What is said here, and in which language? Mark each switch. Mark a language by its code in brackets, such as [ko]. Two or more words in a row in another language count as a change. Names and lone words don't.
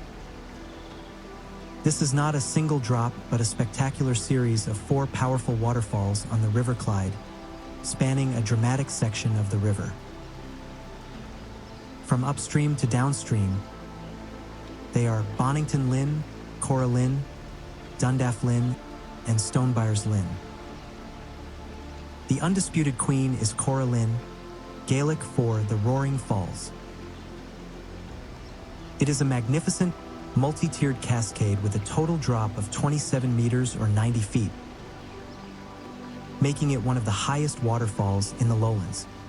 [en] This is not a single drop, but a spectacular series of 4 powerful waterfalls on the River Clyde, spanning a dramatic section of the river. From upstream to downstream, they are Bonington Linn, Cora Linn, Dundaff Linn, and Stonebyres Linn. The undisputed queen is Cora Linn, Gaelic for the Roaring Falls. It is a magnificent, multi-tiered cascade with a total drop of 27 meters or 90 feet, making it one of the highest waterfalls in the lowlands.